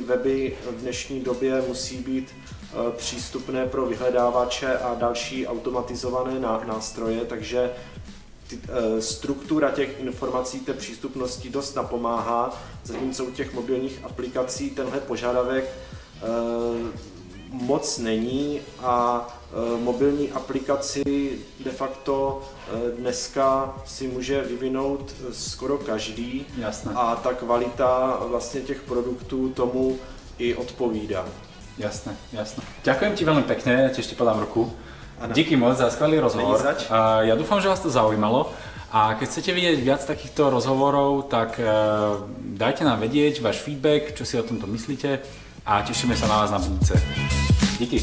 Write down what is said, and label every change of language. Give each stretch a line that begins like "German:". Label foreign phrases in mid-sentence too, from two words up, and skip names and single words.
Czech: weby v dnešní době musí být přístupné pro vyhledávače a další automatizované nástroje, takže struktura těch informací, té přístupnosti dost napomáhá, zatímco u těch mobilních aplikací tenhle požadavek moc není a mobilní aplikaci de facto dneska si může vyvinout skoro každý.
Slovak: Jasné.
Czech: A ta kvalita vlastně těch produktů tomu i odpovídá.
Slovak: Jasné, jasné. Ďakujem ti veľmi pekne, ja ti ešte podám ruku.
Czech: Ano. Díky moc za skvelý rozhovor. Není zač.
Slovak: Ja dúfam, že vás to zaujímalo. A keď chcete vidieť viac takýchto rozhovorov, tak dajte nám vedieť váš feedback, čo si o tomto myslíte a tešíme sa na vás na budúce.